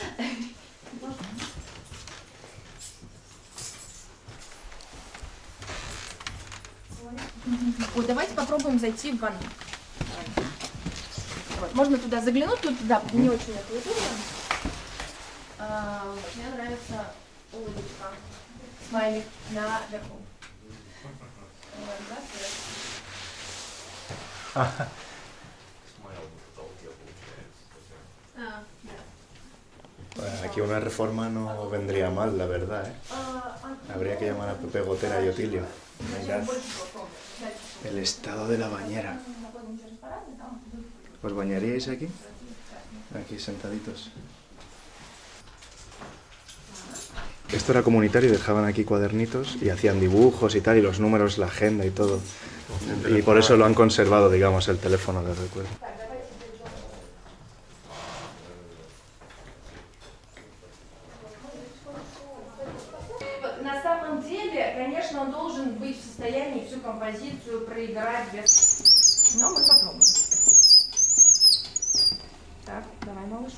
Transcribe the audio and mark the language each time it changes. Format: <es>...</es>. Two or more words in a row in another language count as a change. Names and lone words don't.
<ru>Вот, давайте попробуем зайти в ванну. Вот, можно туда заглянуть, тут да, не очень это удобно. Мне нравится улыбочка, смайлик наверху.</ru> <es>Aquí una reforma no vendría mal, la verdad, ¿eh? Habría que llamar a Pepe Gotera y Otilio. Mirad el estado de la bañera. ¿Os bañaríais aquí? Aquí sentaditos. Esto era comunitario, dejaban aquí cuadernitos y hacían dibujos y tal, y los números, la agenda y todo. Y por eso lo han conservado, digamos, el teléfono de recuerdo.</es> <ru>На самом деле, конечно, он должен быть в состоянии всю композицию проиграть без... Но мы попробуем. Так, давай, малыш.</ru>